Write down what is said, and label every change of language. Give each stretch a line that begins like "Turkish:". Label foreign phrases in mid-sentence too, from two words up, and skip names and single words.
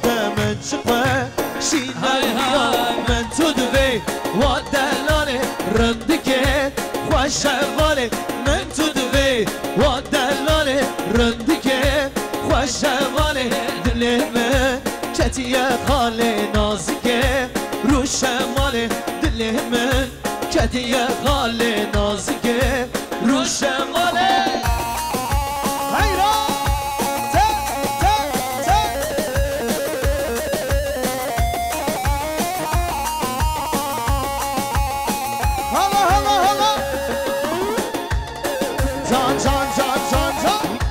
Kurdish: من چه خوشی ندیا من تو دوی و دلاله رندکه خوش واله من تو دوی و دلاله رندکه خوش واله دل من کتیه خال نازکه روش ماله دل من کتیه خال نازکه روش ماله hayran
Turkish: hala hala hala can can can can can